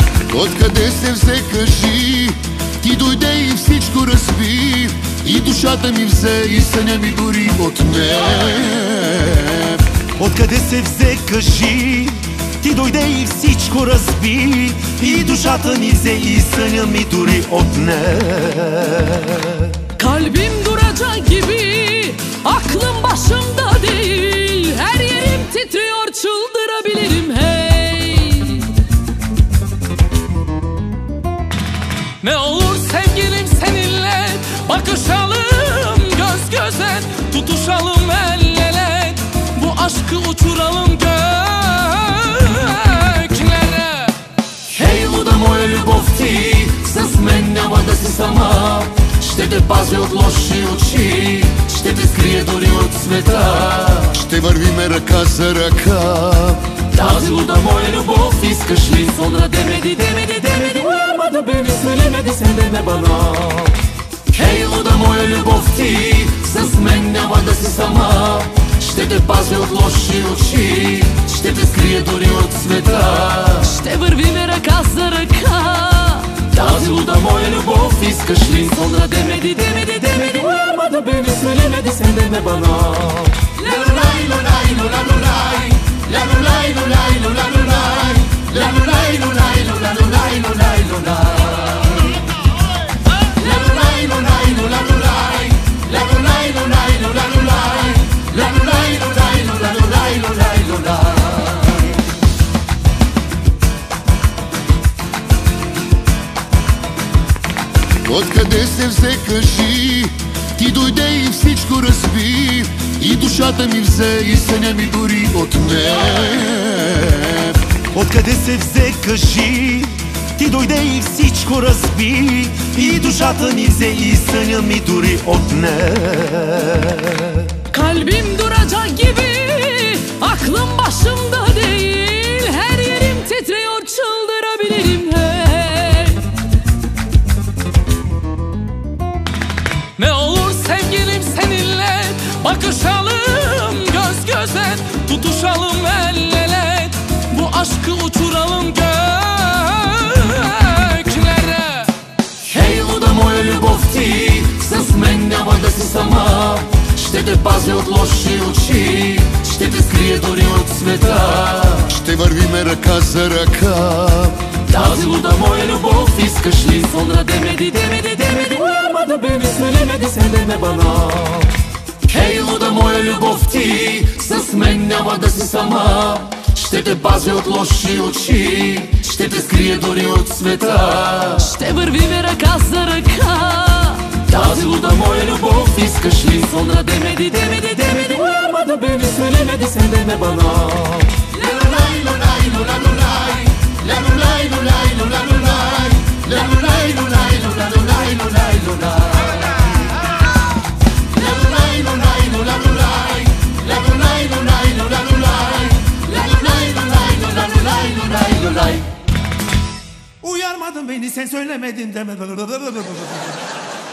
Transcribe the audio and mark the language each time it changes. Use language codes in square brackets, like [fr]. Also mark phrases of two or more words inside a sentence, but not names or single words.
[bg] Откъде се взе, кажи, ти дойде и всичко разби, и душата ми взе, и съня ми дори отне. Откъде се взе, кажи, ти дойде и всичко разби, и душата ми взе, и съня ми дори отне. [tr] Kalbim duracak gibi, aklım başımda değil. Her yerim titriyor, çıldırabilirim hey. Ne olur sevgilim seninle bakışalım göz göze, tutuşalım el ele, bu aşkı uçuralım göklere. [bg] Хей, луда моя любов, ти с мен няма да си сама. Ще те пази от лоши очи, ще те скрие дори от света. Ще вървиме ръка за ръка. Тази луда моя любов искаш ли? [tr] Sonra demedi uyarmadı beni, söylemedi sen deme bana. [bg] Хей, луда моя любов, ти с мен няма да си сама. Ще те пази от лоши очи, ще те скрие дори от света. Ще вървиме ръка за ръка. Тази луда моя любов искаш ли? [tr] Sonra demedi uyarmadı beni, söylemedi sen deme bana. La lulay lulay lula lulay, la lulay lulay lula lulay, la lulay lulay lula lulay lulay lulay. La lulay lulay lula lulay, la lulay lulay lula lulay, la lulay lulay lula lulay lulay lulay. [bg] Откъде се взе, кажи, ти дойде и всичко разби, и душата ми взе, и съня ми дори отне. Откъде се взе, кажи, ти дойде и всичко разби, и душата ми взе, и съня ми дори отне. [tr] Kalbim duracak gibi, aklım başımda değil. Her yerim titriyor, çıldırabilirim hey. Ne olur sevgilim seninle bakışalım göz göze, tutuşalım el ele, bu aşkı uçuralım göklere. [bg] Хей, луда моя любов, ти с мен няма да си сама. Ще те пази от лоши очи, ще те скрие дори от света. Ще вървиме ръка за ръка. Тази луда моя любов искаш ли? [tr] Sonra demedi uyarmadı beni, söylemedi sen deme bana. [bg] Хей, луда моя любов, ти с мен няма да си сама. Ще те пази от лоши очи, ще те скрие дори от света. Ще вървиме ръка за ръка. Тази луда моя любов искаш ли? [tr] Sonra demedi uyarmadı beni, söylemedi sen deme bana. La lulay lulay lula lulay, la lulay lulay lula lulay, la lulay lulay lula lulay lulay lulay. La lulay lulay lula lulay, la lulay lulay lula lulay, la lulay lulay lula lulay lulay lulay. Uyarmadın beni, sen söylemedin deme.